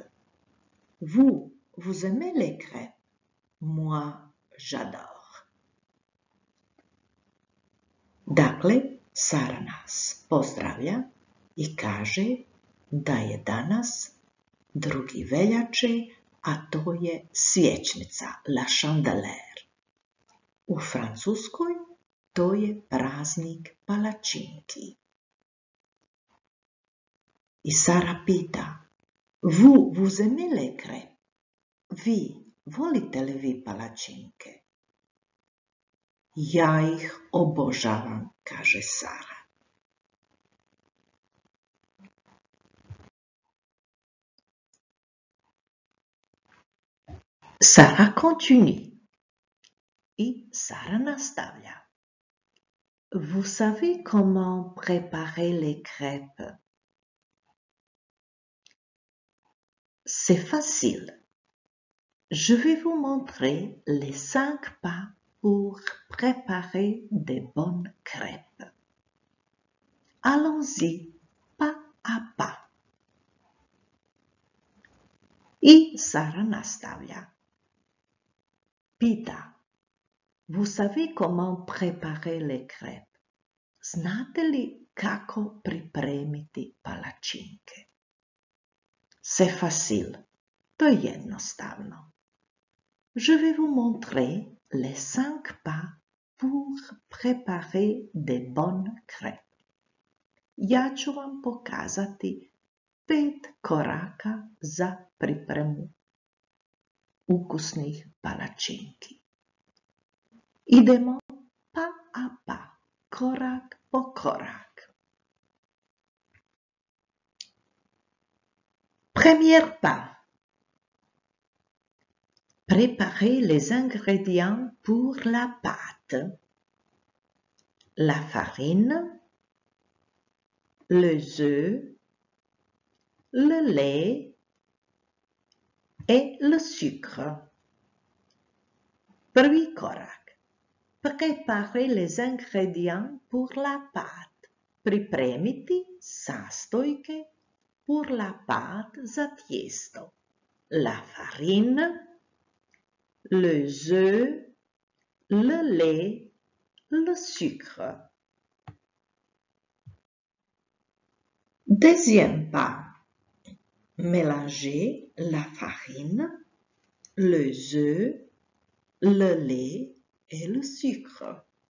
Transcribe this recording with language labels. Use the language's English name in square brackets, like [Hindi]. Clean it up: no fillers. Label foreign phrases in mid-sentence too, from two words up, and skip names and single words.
[French] Vous aimez les crêpes? Moi, j'adore. [Croatian] Dakle, Sara nas pozdravlja i kaže da je danas 2. veljače, a to je svječnica, [French] la chandeleur. [Croatian] U Francuskoj to je praznik palačinki. I Sara pita, [French] vous aimez les crêpes? [Croatian] Vi, volite li vi palačinke? Ja ih obožavam, kaže Sara. [French] Sara continue. [Croatian] Et Sara nastavlja. [French] Vous savez comment préparer les crêpes? C'est facile. Je vais vous montrer les 5 pas pour préparer des bonnes crêpes. Allons-y, pas à pas. [Croatian] I Sara nastavlja. Pita, [French] vous savez comment préparer les crêpes? [Croatian] Znate li kako pripremiti palačinke? [French] C'est facile. [Croatian] To je jednostavno. [French] Je vais vous montrer les 5 pas pour préparer des bonnes crêpes. [Croatian] Ja ću vam pokazati 5 koraka za pripremu ukusnih palačinki. [French] Idemo pas à pas, [Croatian] korak po korak. [French] Premier pas. Préparez les ingrédients pour la pâte. La farine, les œufs, le lait, et le sucre. [Croatian] Prvi korak. [French] Préparer les ingrédients pour la pâte. [Croatian] Pripremiti sastojke [French] pour la pâte [Croatian] za tijesto. [French] La farine, les œufs, le lait, le sucre. Deuxième pas. Mélanger la farine, les œufs, le lait et le sucre.